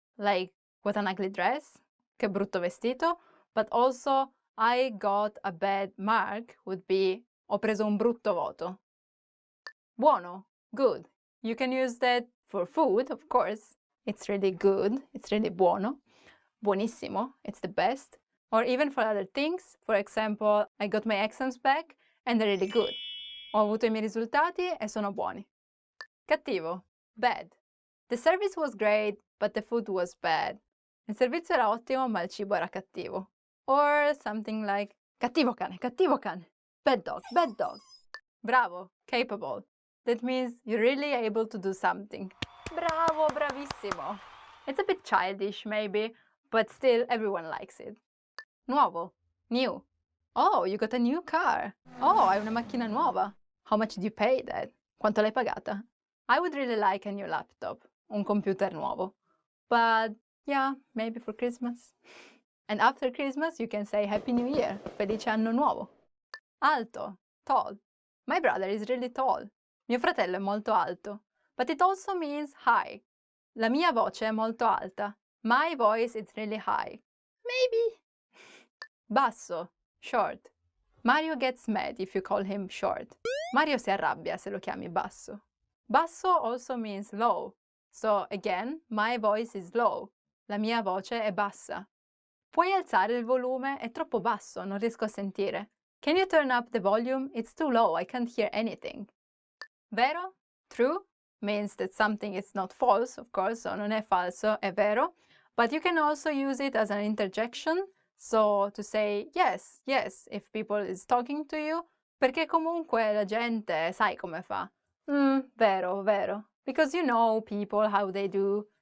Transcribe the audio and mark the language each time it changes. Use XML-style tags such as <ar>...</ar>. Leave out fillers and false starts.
<en>Like, what an ugly dress,</en> <it>che brutto vestito,</it> <en>but also, I got a bad mark would be,</en> <it>ho preso un brutto voto.</it> <en>Buono, good. You can use that for food, of course. It's really good, it's really buono. Buonissimo, it's the best. Or even for other things. For example, I got my exams back and they're really good.</en> <it>Ho avuto I miei risultati e sono buoni.</it> <en>Cattivo, bad. The service was great, but the food was bad.</en> <it>Il servizio era ottimo, ma il cibo era cattivo.</it> <en>Or something like,</en> <it>cattivo cane,</it> <en>bad dog, bad dog. Bravo, capable. That means you're really able to do something. Bravo, bravissimo. It's a bit childish, maybe, but still everyone likes it. Nuovo, new. Oh, you got a new car.</en> <it>Oh, hai una macchina nuova.</it> <en>How much did you pay that?</en> <it>Quanto l'hai pagata?</it> <en>I would really like a new laptop,</en> <it>un computer nuovo.</it> <en>But yeah, maybe for Christmas. And after Christmas, you can say Happy New Year,</en> <it>Felice Anno Nuovo.</it> <en>Alto, tall. My brother is really tall.</en> <it>Mio fratello è molto alto.</it> <en>But it also means high.</en> <it>La mia voce è molto alta.</it> <en>My voice is really high. Maybe. Basso, short. Mario gets mad if you call him short.</en> <it>Mario si arrabbia se lo chiami basso.</it> <en>Basso also means low. So again, my voice is low.</en> <it>La mia voce è bassa. Puoi alzare il volume? È troppo basso, non riesco a sentire.</it> <en>Can you turn up the volume? It's too low, I can't hear anything.</en> <it>Vero?</it> <en>True means that something is not false, of course, so</en> <it>non è falso, è vero.</it> <en>But you can also use it as an interjection, so to say yes, yes, if people is talking to you,</en> <it>perché comunque la gente sai come fa.</it> <en>Vero, vero. Because you know people, how they do.</en>